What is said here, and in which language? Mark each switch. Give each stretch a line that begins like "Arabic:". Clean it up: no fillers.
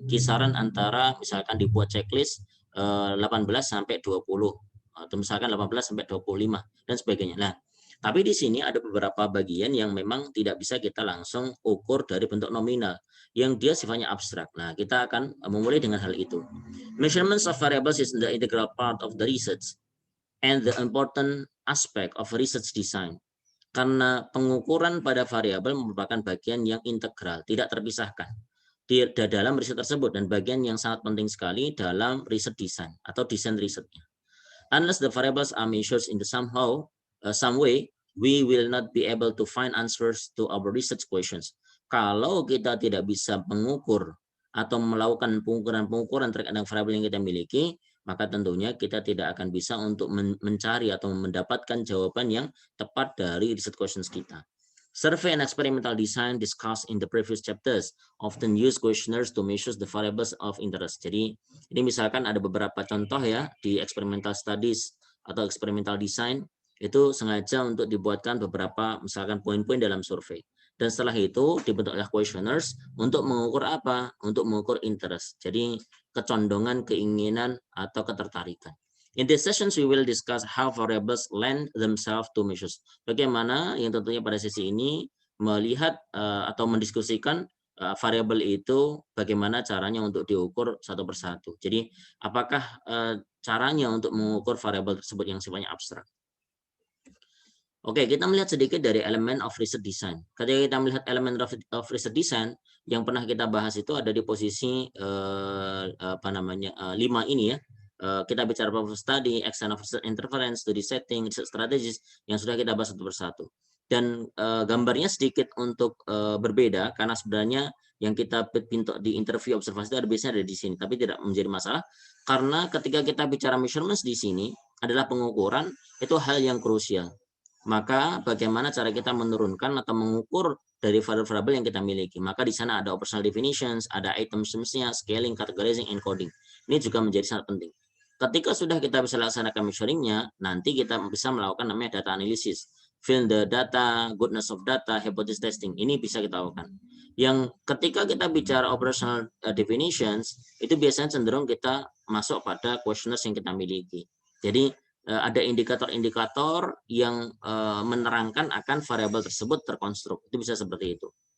Indonesian: Kisaran antara misalkan dibuat checklist 18 sampai 20 atau misalkan 18 sampai 25 dan sebagainya. Nah, tapi di sini ada beberapa bagian yang memang tidak bisa kita langsung ukur dari bentuk nominal, yang dia sifatnya abstrak. Nah, kita akan memulai dengan hal itu.
English: Measurements of variables is the integral part of the research and the important aspect of research design.
Indonesian: Karena pengukuran pada variabel merupakan bagian yang integral, tidak terpisahkan di dalam riset tersebut, dan bagian yang sangat penting sekali dalam riset desain atau desain risetnya.
English: Unless the variables are measured in the some way, we will not be able to find answers to our research questions.
Indonesian: Kalau kita tidak bisa mengukur atau melakukan pengukuran terkait dengan variabel yang kita miliki, maka tentunya kita tidak akan bisa untuk mencari atau mendapatkan jawaban yang tepat dari
English: research questions
Indonesian: kita.
English: Survey and experimental design discussed in the previous chapters often use questionnaires to measure the variables of interest.
Indonesian: Jadi ini misalkan ada beberapa contoh ya di
English: experimental studies
Indonesian: atau
English: experimental design
Indonesian: itu sengaja untuk dibuatkan beberapa misalkan poin-poin dalam survei. Dan setelah itu dibentuklah questionnaires untuk mengukur apa? Untuk mengukur interest. Jadi kecondongan, keinginan atau ketertarikan.
English: In these sessions, we will discuss how variables lend themselves to measures.
Indonesian: Bagaimana yang tentunya pada sesi ini melihat atau mendiskusikan variabel itu bagaimana caranya untuk diukur satu persatu. Jadi apakah caranya untuk mengukur variabel tersebut yang sifatnya abstrak. Oke, kita melihat sedikit dari
English: elemen of research design.
Indonesian: Ketika kita melihat elemen of research design, yang pernah kita bahas itu ada di posisi 5 ini ya. Kita bicara
English: problem study, extent of research interference, study setting, research strategies
Indonesian: yang sudah kita bahas satu persatu. Dan gambarnya sedikit untuk berbeda karena sebenarnya yang kita pintu di interview observasi itu biasanya ada di sini, tapi tidak menjadi masalah karena ketika kita bicara measurements di sini adalah pengukuran, itu hal yang krusial. Maka bagaimana cara kita menurunkan atau mengukur dari variabel yang kita miliki. Maka di sana ada
English: operational definitions,
Indonesian: ada items-nya,
English: scaling, categorizing, encoding.
Indonesian: Ini juga menjadi sangat penting. Ketika sudah kita bisa laksanakan measuring-nya, nanti kita bisa melakukan namanya
English: data analysis. Fill the data, goodness of data, hypothesis testing.
Indonesian: Ini bisa kita lakukan. Yang ketika kita bicara
English: operational definitions,
Indonesian: itu biasanya cenderung kita masuk pada questionnaires yang kita miliki. Jadi ada indikator-indikator yang menerangkan akan variabel tersebut terkonstruk. Itu bisa seperti itu.